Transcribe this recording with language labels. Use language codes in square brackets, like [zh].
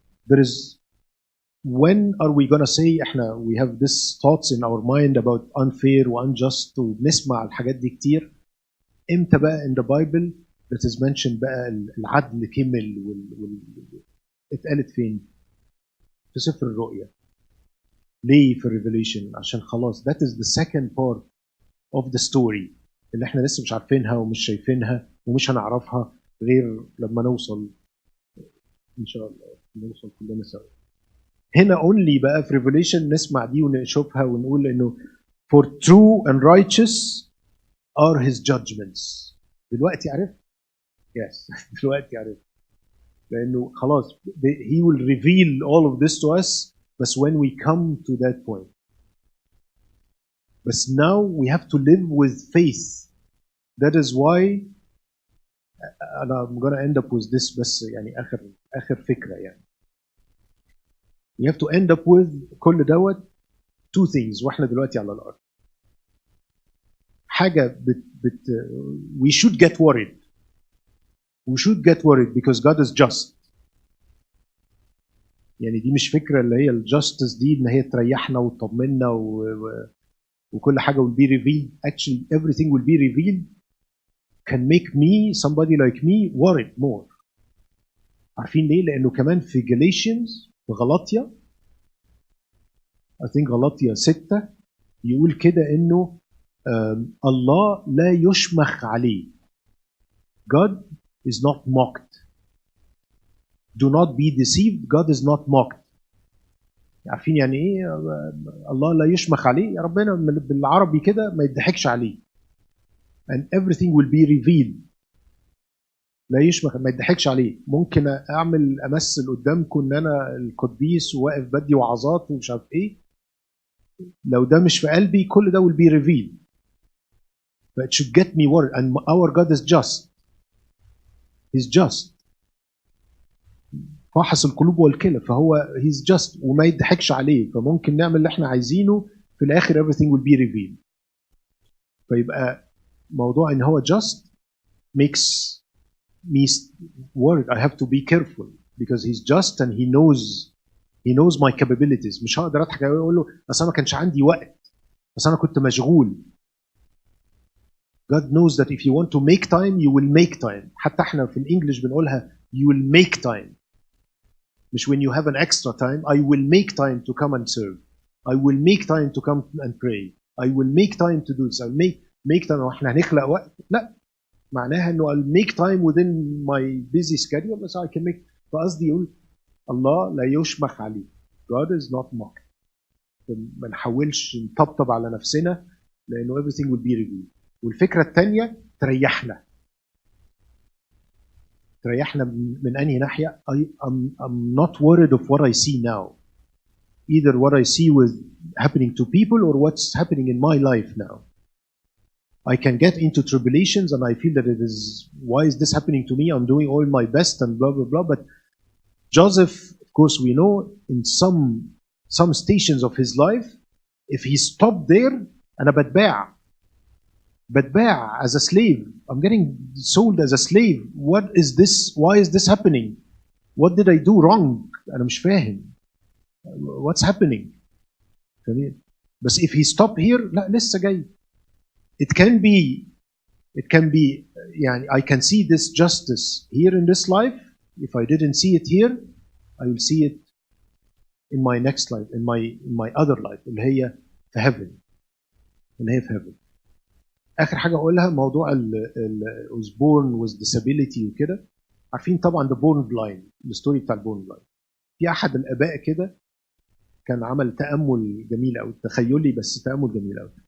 [en] there is when are we gonna say احنا we have this thoughts in our mind about unfair و unjust [ar] وبنسمع الحاجات دي كتير. امتى بقى [en] in the Bible that is mentioned [ar] بقى العدل كمل اتقالت فين؟ في سفر الرؤيا. ليه في الريفيليشن؟ عشان خلاص [en] that is the second part of the story [ar] اللي احنا لسه مش عارفينها ومش شايفينها ومش هنعرفها غير لما نوصل ان شاء الله، نوصل كلنا سوا. هنا only بقى في ريفيليشن نسمع دي ونشوفها ونقول انه [en] for true and righteous are his judgments. [ar] دلوقتي عرفت؟ [en] yes [ar] دلوقتي عرفت، لانه خلاص [en] he will reveal all of this to us but when we come to that point. But now we have to live with faith. That is why I'm going to end up with this [ar] بس يعني آخر فكرة يعني. [en] We have to end up with [ar] كل دوت [en] two things [ar] واحنا دلوقتي على الأرض. [en] حاجة we should get worried. We should get worried because God is just. [ar] يعني دي مش فكرة اللي هي الجاستس دي إن هي تريحنا وتطمنا وكل حاجة [en] will be revealed. Actually everything will be revealed can make me, somebody like me, worried more. [ar] عارفين ليه؟ لأنه كمان في Galatians في غلاطيا [en] I think [ar] غلاطيا 6 يقول كده إنه الله لا يشمخ عليه. [en] God is not mocked. Do not be deceived. God is not mocked. [ar] عارفين يعني ايه الله لا يشمخ عليه؟ يا ربنا بالعربي كده ما يضحكش عليه. [en] And everything will be revealed. [ar] لا يشمخ، ما يضحكش عليه. ممكن امثل قدامكم ان انا القديس وواقف بدي وعظات ومش عارف ايه. لو ده مش في قلبي كل ده [en] will be revealed. But it should get me worried. And our God is just. He's just. [ar] فاحص القلوب والكلى، فهو [en] he's just [ar] وما يضحكش عليه، فممكن نعمل اللي احنا عايزينه في الاخر [en] everything will be revealed. [ar] فيبقى موضوع ان هو just [en] makes me worried. I have to be careful because he's just and he knows my capabilities. [ar] مش هقدر اضحك اقول له اصل انا ما كانش عندي وقت، بس انا كنت مشغول. [en] God knows that if you want to make time you will make time. [ar] حتى احنا في الانجليش بنقولها [en] you will make time. مش when you have an extra time. I will make time to come and serve. I will make time to come and pray. I will make time to do this. I make time. [ar] واحنا هنخلق وقت؟ لا، معناها انه [en] I'll make time within my busy schedule بس I can make. [ar] فقصدي يقول الله لا يشمخ عليه. [en] God is not mocked. [ar] ما نحاولش نطبطب على نفسنا لانه [en] everything will be revealed. [ar] والفكرة الثانية تريحنا من أنهي ناحية؟ [en] I'm not worried of what I see now. Either what I see with happening to people or what's happening in my life now. I can get into tribulations and I feel that it is, why is this happening to me? I'm doing all my best and blah, blah, blah. But Joseph, of course, we know in some stations of his life, if he stopped there, [ar] أنا بتباع [en] as a slave. I'm getting sold as a slave. What is this? Why is this happening? What did I do wrong? [ar] أنا مش فاهم. [en] What's happening? بس if he stop here, [ar] لا لسه جاي. [en] It can be يعني I can see this justice here in this life. If I didn't see it here, I will see it in my next life, in my other life [ar] اللي هي في [en] heaven. [ar] آخر حاجة أقولها موضوع [en] was born with disability [ar] وكده. عارفين طبعا [en] the born blind، [ar] الستوري بتاع البورن بلايند. في أحد الآباء كده كان عمل تأمل جميل أوي، تخيلي بس تأمل جميل أوي.